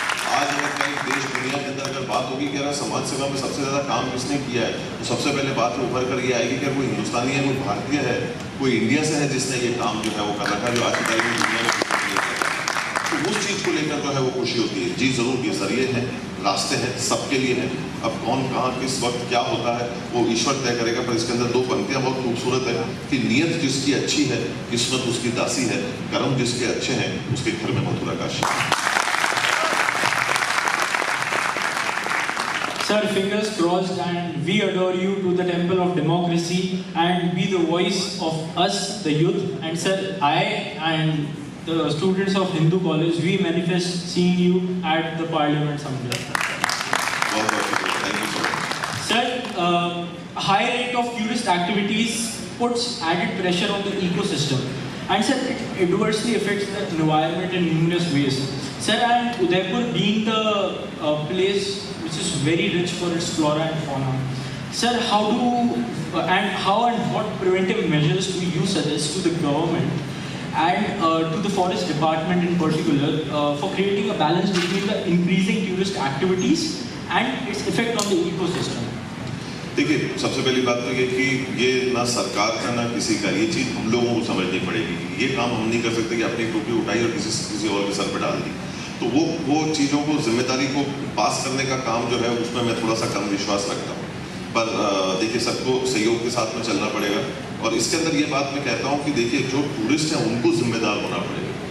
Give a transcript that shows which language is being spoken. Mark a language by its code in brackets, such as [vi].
[hi] आज अगर कहीं देश दुनिया के अंदर अगर बात होगी कि अगर समाज सेवा में सबसे ज़्यादा काम किसने किया है, तो सबसे पहले बात उभर कर ये आएगी कि कोई हिंदुस्तानी है, कोई भारतीय है, कोई इंडिया से है जिसने ये काम जो है वो कर रखा है, जो आज की तारीख में दुनिया में तो उस चीज़ को लेकर जो है वो खुशी होती है। जी जरूर, ये जरिए हैं, रास्ते हैं, सबके लिए हैं। अब कौन कहाँ किस वक्त क्या होता है वो ईश्वर तय करेगा। पर इसके अंदर 2 पंक्तियाँ बहुत खूबसूरत है कि नियत जिसकी अच्छी है, किस्मत उसकी दासी है, कर्म जिसके अच्छे हैं, उसके घर में Mathura Kashi. [en] Sir, fingers crossed, and we adore you to the temple of democracy and be the voice of us, the youth. And sir, I and the students of Hindu College, we manifest seeing you at the Parliament someday. Thank you so much. Sir, high rate of tourist activities puts added pressure on the ecosystem. And sir, it adversely affects the environment in numerous ways. Sir, and Udaipur being the place which is very rich for its flora and fauna. Sir, how and what preventive measures do you suggest to the government and to the forest department in particular for creating a balance between the increasing tourist activities and its effect on the ecosystem? [hi] देखिए, सबसे पहली बात तो ये कि ये ना सरकार का ना किसी का, ये चीज़ हम लोगों को समझनी पड़ेगी। ये काम हम नहीं कर सकते कि अपनी टोपी उठाई और किसी और के सर पर डाल दी। तो वो चीज़ों को, जिम्मेदारी को पास करने का काम जो है उसमें मैं थोड़ा सा कम विश्वास रखता हूँ। पर देखिए, सबको सहयोग के साथ में चलना पड़ेगा। और इसके अंदर ये बात मैं कहता हूँ कि देखिए, जो टूरिस्ट हैं उनको जिम्मेदार होना पड़ेगा।